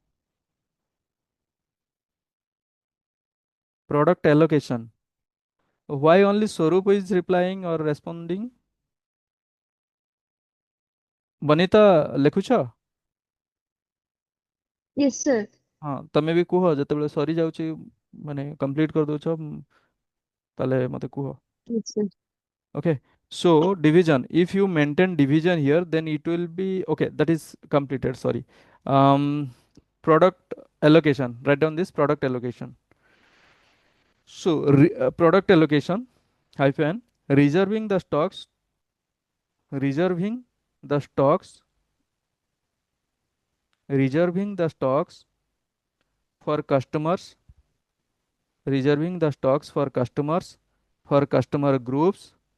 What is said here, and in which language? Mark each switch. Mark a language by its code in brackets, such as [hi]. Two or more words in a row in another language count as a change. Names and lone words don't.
[en] Product allocation. Why only Swarup is replying or responding? [or] Banita ଲେଖୁଛ? [en] Yes, sir. [or] ହଁ ତମେ ବି କୁହ ଯେତେବେଳେ ସରି ଯାଉଛି, ମାନେ କମ୍ପ୍ଲିଟ କରିଦଉଛ, ତାହେଲେ ମତେ କୁହ. [en] Yes, sir. Okay. So division. If you maintain division here, then it will be okay. That is completed. Sorry. Product allocation. Write down this product allocation. So product allocation hyphen reserving the stocks, reserving the stocks, reserving the stocks for customers, reserving the stocks for customers, for customer groups